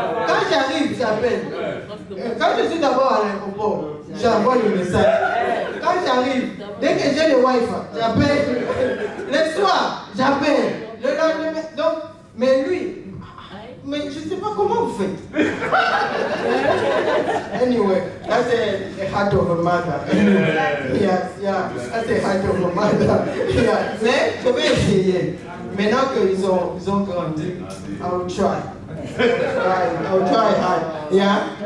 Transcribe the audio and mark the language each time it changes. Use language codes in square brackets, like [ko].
[fr] Quand j'arrive, j'appelle. Quand je suis d'abord à l'aéroport, j'envoie le message. Quand j'arrive, dès que j'ai le Wi-Fi, j'appelle. Le soir, j'appelle. Le lendemain. Donc, mais lui, mais je ne sais pas comment vous faites. [en] Anyway, that's a heart of a mother. Yeah, that's a heart of a mother. [fr] Yeah. Mais je vais essayer. Maintenant qu'ils ont grandi, [en] I'll try. I'll try hard. Yeah.